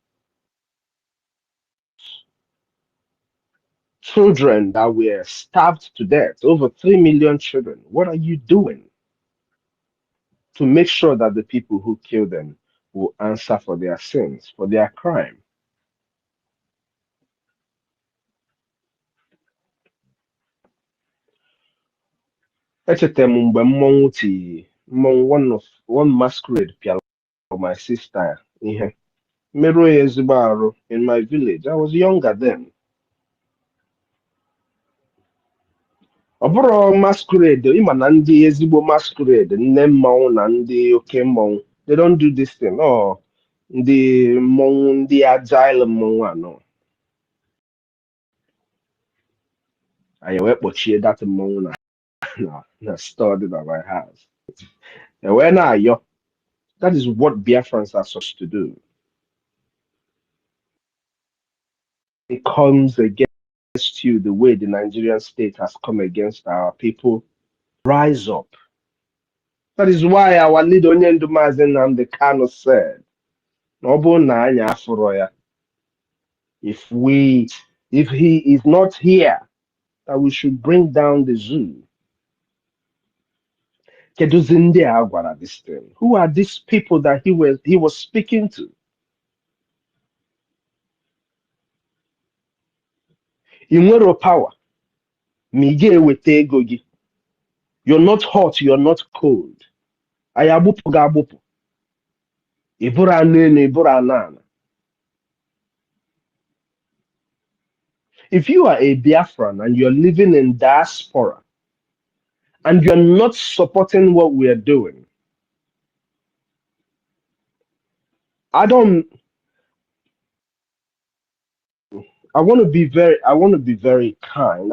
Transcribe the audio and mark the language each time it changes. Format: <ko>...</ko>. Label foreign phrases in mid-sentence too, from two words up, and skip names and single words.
<en>Children that were starved to death, over 3 million children. What are you doing to make sure that the people who killed them will answer for their sins, for their crime?</en> <ig>Echetara m mgbe mmọnwụ ti mmọnwụ</ig> <en>one masquerade</en> <ig>pịara</ig> <en>my sister</en> <ig>ihe merụọ ya ezigbo arụ</ig> <en>in my village. I was younger then.</en> <ig>Ọ bụrụ masquerade, ịma na ndị ezigbo masquerade, nne mmọnwụ na ndị oke mmọnwụ,</ig> <en>they don't do this thing.</en> <ig>Oh, ndị mmọnwụ, ndị agile mmọnwụ anọ. Anyị wee kpọchie that mmọnwụ na store dị na</ig> <en>my house.</en> <ig>Ewee na-ayọ.</ig> <en>That is what Biafrans are supposed to do. It comes against you the way the Nigerian state has come against our people. Rise up. That is why our leader Onyendu Mazi Nnamdi Kanu said,</en> <ig>"Ọ na anyị afụrọ ya,</ig> <en>if he is not here, that we should bring down the zoo."</en> <ig>Keduzi ndị a gwara</ig> <en>this thing? Who are these people that he was speaking to?</en> <ig>I nwere power. Ma ị ga-eweta ego gị.</ig> <en>You're not hot, you're not cold.</en> <ig>Anyị agbụpụ gị agbụpụ. Ị bụrụ anụ elu, ị bụrụ anụ ala.</ig> <en>If you are a Biafran and you're living in diaspora and you're not supporting what we are doing, I want to be very kind.</en>